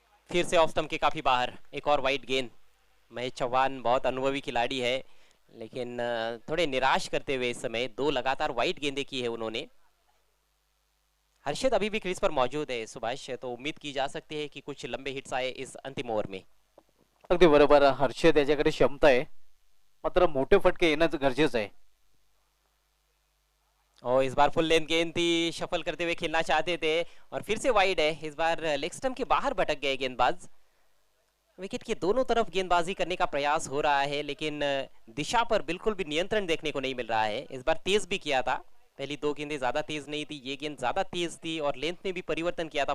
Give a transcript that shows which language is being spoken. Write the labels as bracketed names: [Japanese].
[Hindi] फिर से off stump के काफी बाहर, एक और वाइड गेंद। महेश चौहान बहुत अनुभवी खिलाड़ी है, लेकिन थोड़े निराश करते हुए इस समय 2 लगातार वाइड गेंदे की है उन्होंने। हर्षद अभी भी क्रीज पर मौजूद है सुभाष, तो उम्मीद की जा सकती है कि कुछ लंबे हिट्स आए इस अंतिम ओवर में। [Marathi] अगदी बरोबर. हर्षद याच्याकडे क्षमता आहे, मात्र मोठे फटके येणं गरजेचं आहे. [Hindi] और इस बार फुल लेंथ गेंद थी, शफल करते हुए खेलना चाहते थे और फिर से वाइड है. इस बार लेग स्टंप के बाहर भटक गए गेंदबाज. विकेट के दोनों तरफ गेंदबाजी करने का प्रयास हो रहा है, लेकिन दिशा पर बिल्कुल भी नियंत्रण देखने को नहीं मिल रहा है. इस बार तेज भी किया था, पहली दो गेंदें ज्यादा तेज नहीं थी, ये गेंद ज्यादा तेज थी और लेंथ में भी परिवर्तन किया था.